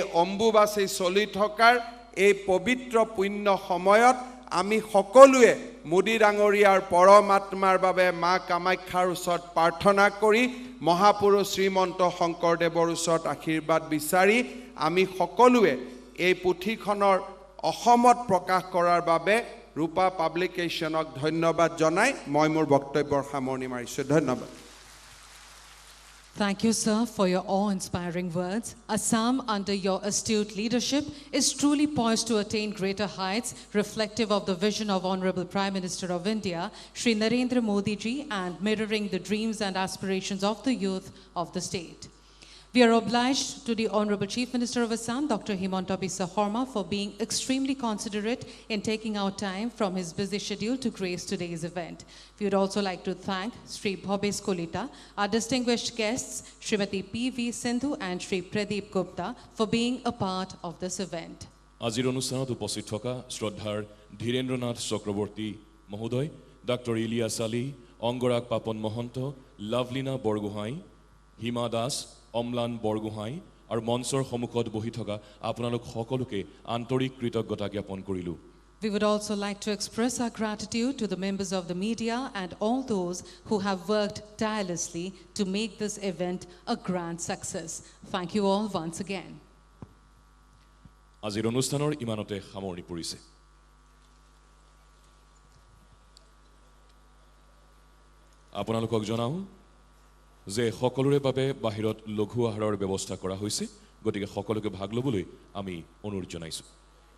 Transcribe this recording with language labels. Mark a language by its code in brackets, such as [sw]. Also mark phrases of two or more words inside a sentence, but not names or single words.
[as] অম্বুবাচী চলি থকাৰ এই পবিত্ৰ পুণ্য সময়ত আমি সকলোৱে মোদী ডাঙৰীয়াৰ পৰমাত্মাৰ বাবে মা কামাখ্যাৰ ওচৰত প্ৰাৰ্থনা কৰি মহাপুৰুষ শ্ৰীমন্ত শংকৰদেৱৰ ওচৰত আশীৰ্বাদ বিচাৰি আমি সকলোৱে এই পুথিখনৰ অসমত প্ৰকাশ কৰাৰ বাবে ৰূপা পাব্লিকেশ্যনক ধন্যবাদ জনাই মই মোৰ বক্তব্যৰ সামৰণি মাৰিছোঁ ধন্যবাদ [en] Thank you, sir, for your awe-inspiring words. Assam, under your astute leadership, is truly poised to attain greater heights, reflective of the vision of Honorable Prime Minister of India, Shri Narendra Modi ji, and mirroring the dreams and aspirations of the youth of the state. We are obliged to the Honorable Chief Minister of Assam, Dr. Himanta Biswa Sarma, for being extremely considerate in taking out time from his busy schedule to grace today's event. We would also like to thank Sri Bhobes Kolita, our distinguished guests, Srimati P.V. Sindhu and Sri Pradeep Gupta, for being a part of this event. [as] আজিৰ অনুষ্ঠানত উপস্থিত থকা শ্ৰদ্ধাৰ ধীৰেন্দ্ৰনাথ চক্ৰৱৰ্তী মহোদয় ডক্টৰ ইলিয়াছ আলী অংগৰাগ পাপন মহন্ত লাভলীনা বৰগোহাঁই হিমা দাস অম্লান বৰগোহাঁই আৰু মঞ্চৰ সন্মুখত বহি থকা আপোনালোক সকলোকে আন্তৰিক কৃতজ্ঞতা জ্ঞাপন কৰিলোঁ [en] We would also like to express our gratitude to the members of the media and all those who have worked tirelessly to make this event a grand success. Thank you all once again. [as] আজিৰ অনুষ্ঠানৰ ইমানতে সামৰণি পৰিছে আপোনালোকক জনাওঁ যে সকলোৰে বাবে বাহিৰত লঘু আহাৰৰ ব্যৱস্থা কৰা হৈছে গতিকে সকলোকে ভাগ ল'বলৈ আমি অনুৰোধ জনাইছোঁ